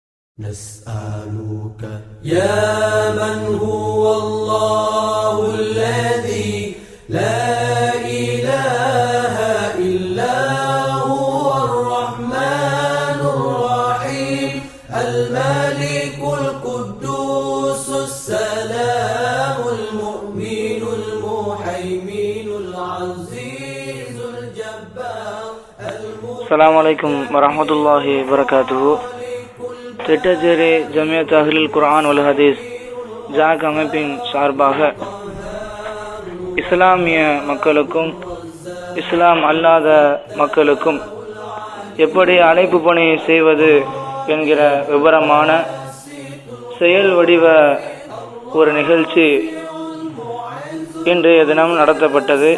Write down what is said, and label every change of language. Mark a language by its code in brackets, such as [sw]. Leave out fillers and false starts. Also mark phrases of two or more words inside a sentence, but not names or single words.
[ar] نسألك يا من هو الله الذي لا إله إلا هو الرحمن الرحيم الملك القدوس السلام المؤمن المهيمن العزيز الجبار السلام عليكم ورحمة الله وبركاته. [ta] திட்டச்சேரி ஜமியத் அஹ்லுல் குர்ஆன் வல் ஹதீஸ் ஜாக் அமைப்பின் சார்பாக இஸ்லாமிய மக்களுக்கும் இஸ்லாம் அல்லாத மக்களுக்கும் எப்படி அழைப்பு பணி செய்வது என்கிற விபரமான செயல் வடிவ ஒரு நிகழ்ச்சி இன்றைய தினம் நடத்தப்பட்டது.